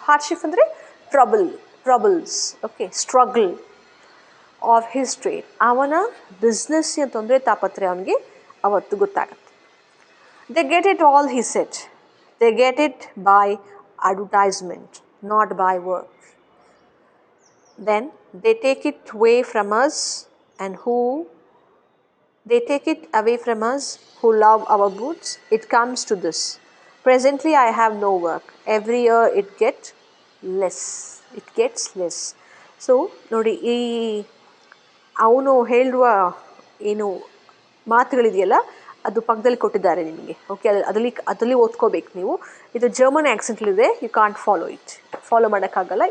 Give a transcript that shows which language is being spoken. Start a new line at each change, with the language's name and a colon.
English: Hardship ಅಂದರೆ troubles, okay, struggle of his trade.
Kannada: ಅವನ ಬಿಸ್ನೆಸ್ಸಿನ ತೊಂದರೆ ತಾಪತ್ರೆ ಅವನಿಗೆ ಅವತ್ತು ಗೊತ್ತಾಗತ್ತೆ.
English: They get it all, he said. They get it by advertisement, not by work. Then they take it away from us, and who they take it away from us who love our boots. It comes to this. Presently I have no work. Every year it gets less.
Kannada: So ನೋಡಿ, ಈ ಅವನು ಹೇಳುವ ಏನು ಮಾತುಗಳಿದೆಯಲ್ಲ, ಅದು ಪಕ್ಕದಲ್ಲಿ ಕೊಟ್ಟಿದ್ದಾರೆ ನಿಮಗೆ. Okay, ಅದರಲ್ಲಿ ಓದ್ಕೋಬೇಕು ನೀವು. ಇದು ಜರ್ಮನ್ ಆ್ಯಕ್ಸೆಂಟ್ಲಿದೆ,
English: you can't
Kannada: ಫಾಲೋ ಮಾಡೋಕ್ಕಾಗಲ್ಲ.